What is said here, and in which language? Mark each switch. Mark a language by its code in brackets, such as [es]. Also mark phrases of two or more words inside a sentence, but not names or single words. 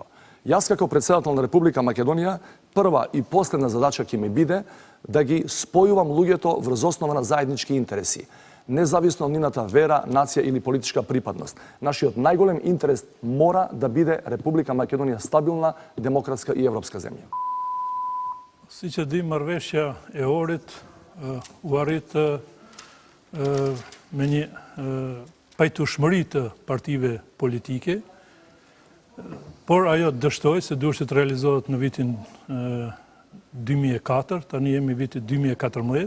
[mk] Јас како председател на Република Македонија, прва и последна задача ќе ми биде да ги спојувам луѓето врз основа на заеднички интереси, независно од нивната вера, нација или политичка припадност. Нашиот најголем интерес мора да биде Република Македонија стабилна, демократска и европска земја. [sq] Si që di, marrëveshja e Ohrit u arrit me një pajtueshmëri të partive politike, por ajo dështoi se duhet të realizohet në vitin 2004, tani jemi vitit 2014.